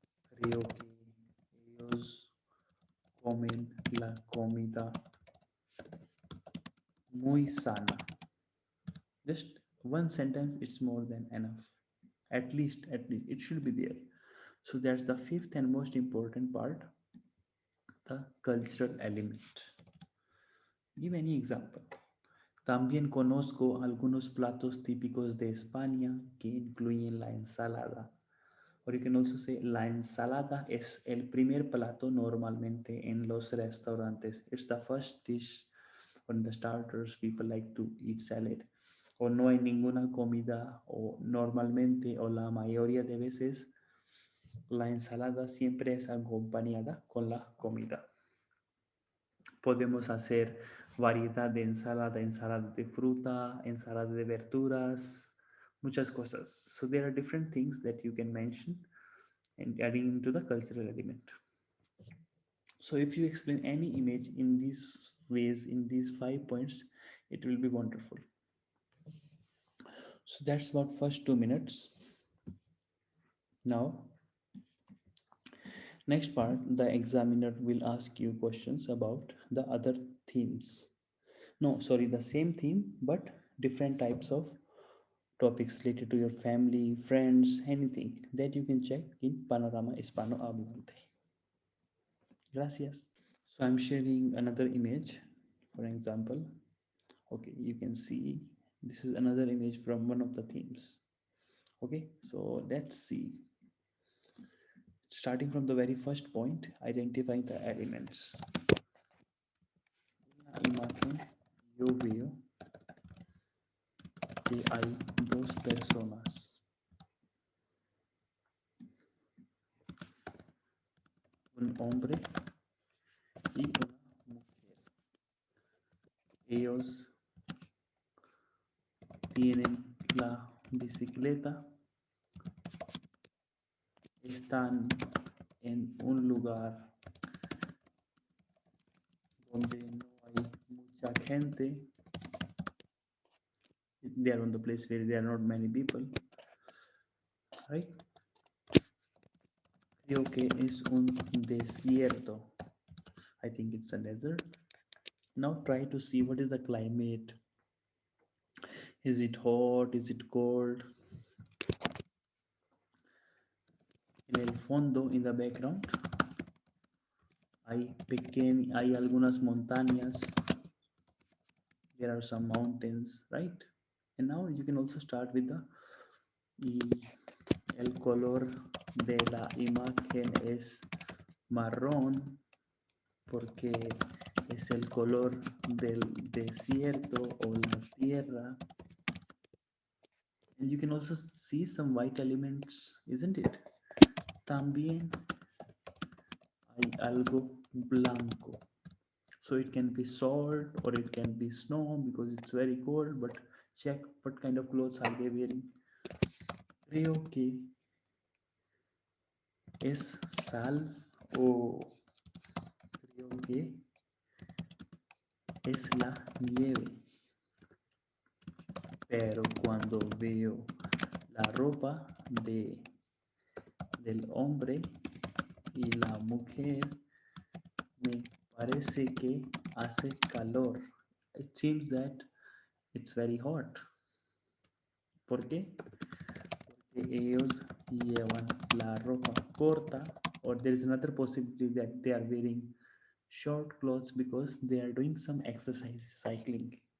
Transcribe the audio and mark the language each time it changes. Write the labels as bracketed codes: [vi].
[es] Creo que ellos comen la comida muy sana. [en] Just one sentence, it's more than enough. At least, it should be there. So that's the fifth and most important part, the cultural element. Give any example. [es] También conozco algunos platos típicos de España que incluyen la ensalada. [en] Or you can also say, [es] la ensalada es el primer plato normalmente en los restaurantes. [en] It's the first dish on the starters people like to eat salad. [es] o no hay ninguna comida, o normalmente o la mayoría de veces la ensalada siempre es acompañada con la comida. Podemos hacer variedad de ensalada, ensalada de fruta, ensalada de verduras, muchas cosas. [en] So there are different things that you can mention and adding into the cultural element. So if you explain any image in these ways, in these 5 points, it will be wonderful. So that's about first 2 minutes. Now, next part, the examiner will ask you questions about the other themes. No, sorry, the same theme, but different types of topics related to your family, friends, anything that you can check in Panorama Hispanohablante. [es] Gracias. [en] So I'm sharing another image, for example. Okay, you can see this is another image from one of the themes. Okay, so let's see. Starting from the very first point, identify the elements. [es] En la imagen yo veo que hay dos personas, un hombre y una mujer. Ellos tienen la bicicleta, están en un lugar donde no hay mucha gente. [en] They are on the place where there are not many people, right? [es] Creo que es un desierto. [en] I think it's a desert. Now try to see what is the climate. Is it hot? Is it cold? [es] En el fondo, [en] in the background, [es] hay algunas montañas. [en] There are some mountains, right? And now you can also start with the [es] y el color de la imagen es marrón porque es el color del desierto o la tierra. [en] And you can also see some white elements, isn't it? [es] También hay algo blanco. [en] So it can be salt or it can be snow because it's very cold, but check what kind of clothes are they wearing. [es] Creo que es sal o creo que es la nieve. Pero cuando veo la ropa del hombre y la mujer, me parece que hace calor. [en] It seems that it's very hot. [es] ¿Por qué? Porque ellos llevan la ropa corta, [en] or there is another possibility that they are wearing short clothes because they are doing some exercise, cycling.